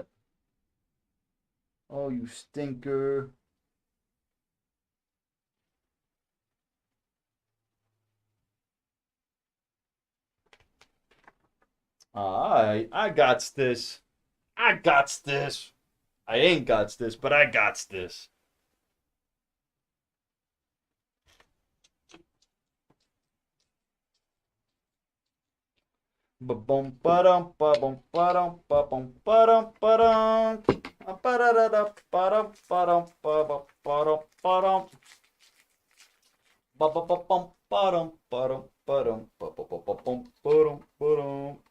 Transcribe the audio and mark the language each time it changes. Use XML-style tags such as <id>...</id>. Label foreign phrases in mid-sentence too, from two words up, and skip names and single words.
<en>Oh, you stinker. I got this. I got this. I ain't got this, but I got this. Ba-bum ba-dum ba-bum ba-dum ba-bum ba-dum ba-dum ba-da-da-da ba-dum ba-dum ba-bum ba-dum ba-dum. Ba-ba-ba-bum, ba-dum, ba-dum, ba-dum, ba-ba-ba-ba-bum, ba-dum, ba-dum.</en>